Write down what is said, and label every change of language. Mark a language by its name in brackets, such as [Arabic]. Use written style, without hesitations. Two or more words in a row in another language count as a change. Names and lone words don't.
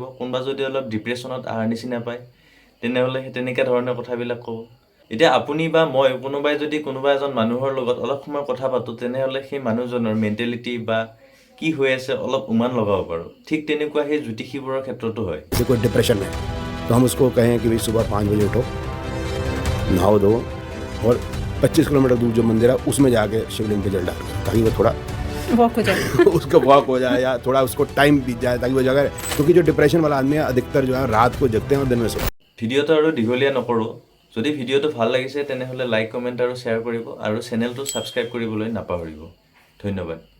[Assamese] কোনোবা যদি অলপ ডিপ্ৰেশ্যনত অহাৰ নিচিনা পায় তেনেহ'লে তেনেকুৱা ধৰণৰ কথাবিলাক ক'ব। এতিয়া আপুনি বা মই কোনোবাই যদি কোনোবা এজন মানুহৰ লগত অলপ সময় কথা পাতোঁ তেনেহ'লে সেই মানুহজনৰ মেণ্টেলিটি বা কি হৈ আছে অলপ উমান লগাব পাৰোঁ। ঠিক তেনেকুৱা সেই জ্যোতিষীবোৰৰ ক্ষেত্ৰতো হয়। [Hindi] जैसे कोई डिप्रेशन में तो हम उसको कहें कि भाई सुबह 5 बजे उठो, नहाओ धो और 25 किलोमीटर दूर जो मंदिर है उसमें जाके शिवलिंग पे जल डाल ताकि वो थोड़ा वॉक हो जाए। उसका वॉक हो जाए या थोड़ा उसको टाइम बीत जाए ताकि वो जगह, क्योंकि जो डिप्रेशन वाला आदमी है अधिकतर जो है रात को जगते हैं और दिन में सोते हैं। [Assamese] ভিডিঅ'টো আৰু দীঘলীয়া নকৰোঁ। যদি ভিডিঅ'টো ভাল লাগিছে তেনেহ'লে লাইক, কমেণ্ট আৰু শ্বেয়াৰ কৰিব আৰু চেনেলটো ছাবস্ক্ৰাইব কৰিবলৈ নাপাহৰিব। ধন্যবাদ।